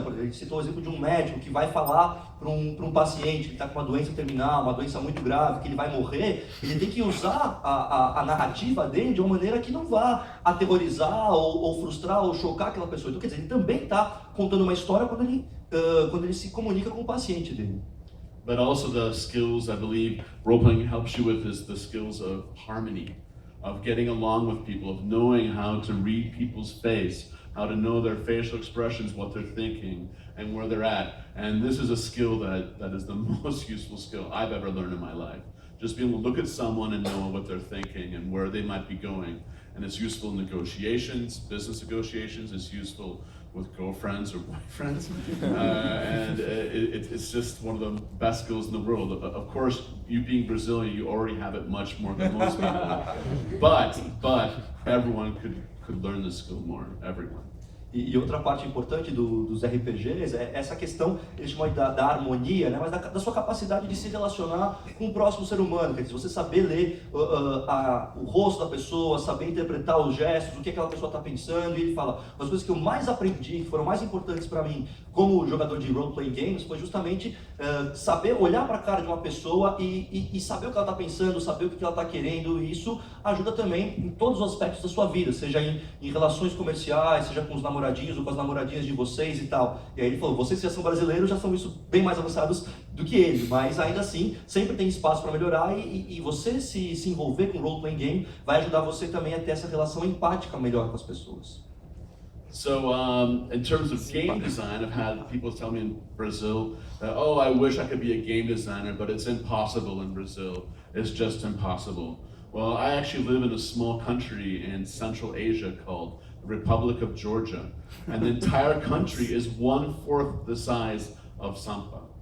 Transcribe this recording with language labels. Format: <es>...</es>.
<pt>Por exemplo, ele citou o exemplo de um médico que vai falar para um paciente que está com uma doença terminal, uma doença muito grave, que ele vai morrer. Ele tem que usar a narrativa dele de uma maneira que não vá aterrorizar ou frustrar ou chocar aquela pessoa. Então, quer dizer, ele também está contando uma história quando ele se comunica com o paciente dele.</pt> <en>But also the skills I believe role-playing helps you with is the skills of harmony, of getting along with people, of knowing how to read people's face, how to know their facial expressions, what they're thinking, and where they're at. And this is a skill that is the most useful skill I've ever learned in my life. Just being able to look at someone and know what they're thinking and where they might be going. And it's useful in negotiations, business negotiations, it's useful with girlfriends or boyfriends, and it's just one of the best skills in the world. Of course, you being Brazilian, you already have it much more than most people, but everyone could learn this skill more, everyone.</en> <pt>E outra parte importante dos RPGs é essa questão, eles chamam da harmonia, né? Mas da sua capacidade de se relacionar com o próximo ser humano. Quer dizer, você saber ler o rosto da pessoa, saber interpretar os gestos, o que aquela pessoa está pensando. E ele fala, as coisas que eu mais aprendi, que foram mais importantes para mim como jogador de role-playing games, foi justamente saber olhar para a cara de uma pessoa e saber o que ela está pensando, saber o que ela está querendo. E isso ajuda também em todos os aspectos da sua vida, seja em relações comerciais, seja com os namoradinhos ou com as namoradinhas de vocês e tal. E aí ele falou, vocês que já são brasileiros já são isso bem mais avançados do que ele, mas ainda assim sempre tem espaço para melhorar e você se envolver com role-playing game vai ajudar você também a ter essa relação empática melhor com as pessoas.</pt> <en>So in terms of game design, I've had people tell me in Brazil that, oh, I wish I could be a game designer, but it's impossible in Brazil. It's just impossible. Well, I actually live in a small country in Central Asia called the Republic of Georgia, and the entire country is 1/4 the size of Sampa.</en>